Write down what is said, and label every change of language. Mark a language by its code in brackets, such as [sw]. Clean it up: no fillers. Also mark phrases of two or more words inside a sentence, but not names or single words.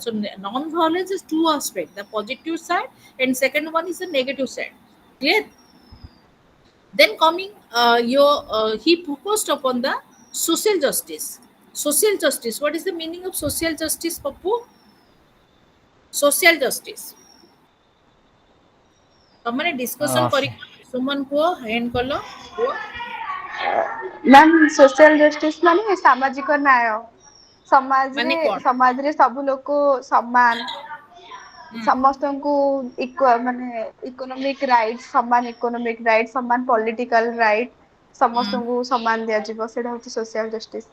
[en] So non-violence is two aspects: the positive side, and second one is the negative side. Clear? Then coming, he focused upon the social justice. Social justice. What is the meaning of social justice, Pappu? Social justice. [or] ତମମାନେ ଡିସ୍କସନ କରି ସୁମନ କୁହ, ହ୍ୟାଣ୍ଡ କଲ କୁହ। ମ୍ୟାମ [en] social justice [or] ମାନେ ସାମାଜିକ ନ୍ୟାୟ। ମାନେ କଣ? ସମାଜରେ ସବୁ ଲୋକ ସମାନ, ସମସ୍ତଙ୍କୁ ମାନେ [en] economic right, [or] ସମାନ [en] economic right, [or] ସମାନ [en] political right, [or] ସମସ୍ତଙ୍କୁ ସମାନ ଦିଆଯିବ, ସେଇଟା ହଉଛି [en] social justice.